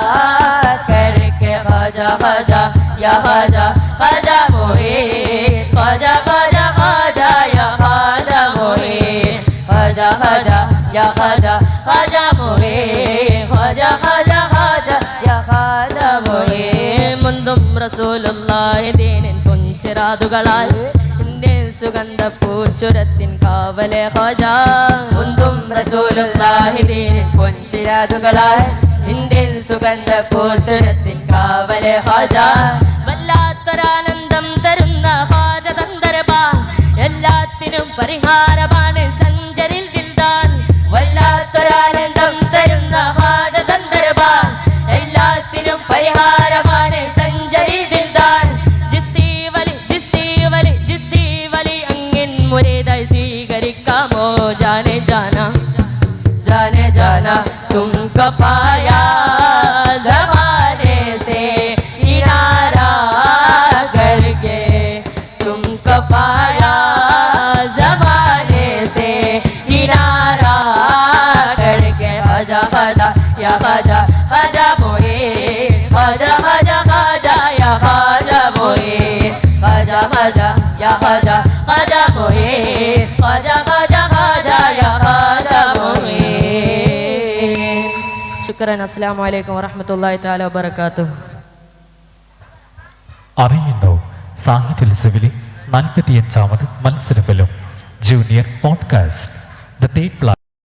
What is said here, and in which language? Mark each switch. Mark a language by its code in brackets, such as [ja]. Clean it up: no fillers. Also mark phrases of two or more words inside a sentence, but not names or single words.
[hi] करके ख्वाजा ख्वाजा या ख्वाजा ख्वाजा मोइन ख्वाजा ख्वाजा ख्वाजा या ख्वाजा मोइन ख्वाजा ख्वाजा या ख्वाजा ख्वाजा मोइन ख्वाजा ख्वाजा ख्वाजा या ख्वाजा मोइन [ml] മുന്തും റസൂലുള്ളാഹി ദീനിൻ പൊൻചിറാതുകളാൽ ഇന്ത്യൻ സുഗന്ധ പൂച്ചുരത്തിൻ കാവലെ ഖജാ മുന്തും റസൂലുള്ളാഹി ദീനിൻ പൊൻചിരാതുകളാൽ ഇന്ത്യൻ സുഗന്ധ പൂച്ചുരത്തിൻ കാവലെ ഖജാ വല്ലാത്തൊരാനന്ദം തരുന്ന ഖാജ തന്തരബാൻ എല്ലാത്തിനും പരിഹാരമാണ് സഞ്ചരിൽ ദിൽദാൻ വല്ലാത്തൊരാനന്ദം തരുന്ന ഖാജ തന്തരബാൻ എല്ലാത്തിനും പരിഹാരമാണ് സഞ്ചരി ദിൽദാൻ ജിസ്തി വലി അങ്ങിൻ മുരീദായി സ്വീകരിക്കാമോ [hi] जाने जाना जाने जाना तुमको पाया ज़माने से किनारा करके तुमको पाया ज़माने से किनारा करके ख्वाजा ख्वाजा या ख्वाजा ख्वाजा मोइन ख्वाजा ख्वाजा ख्वाजा या ख्वाजा मोइन ख्वाजा ख्वाजा या ख्वाजा ख्वाजा मोइन ख्वाजा ख्वाजा ख्वाजा या ख्वाजा मोइन [ml] ശുക്രൻ. [ar] السلام عليكم ورحمة الله تعالى وبركاته. [ml] അറിയുന്നു സാഹിത്യോത്സവിലെ 45ാമത് മത്സരഫലം [en] junior podcast the third